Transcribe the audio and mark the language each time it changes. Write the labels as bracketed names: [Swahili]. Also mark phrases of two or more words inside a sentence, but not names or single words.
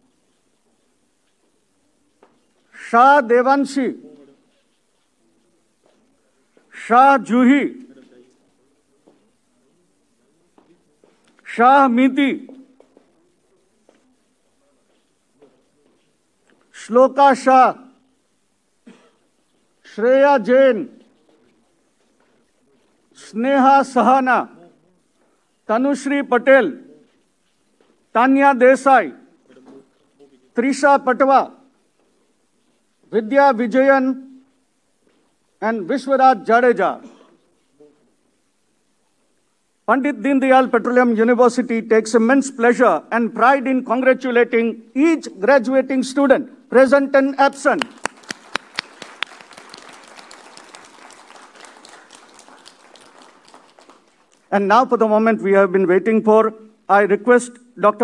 [English] Shah Devanshi, Shah Juhi, Shah Miti, Shloka Shah, Shreya Jain, Sneha Sahana, Tanushri Patel, Tanya Desai, Trisha Patwa, Vidya Vijayan and Vishwaraj Jadeja. Pandit Deendayal Petroleum University takes immense pleasure and pride in congratulating each graduating student, present and absent. And now for the moment we have been waiting for, I request Dr.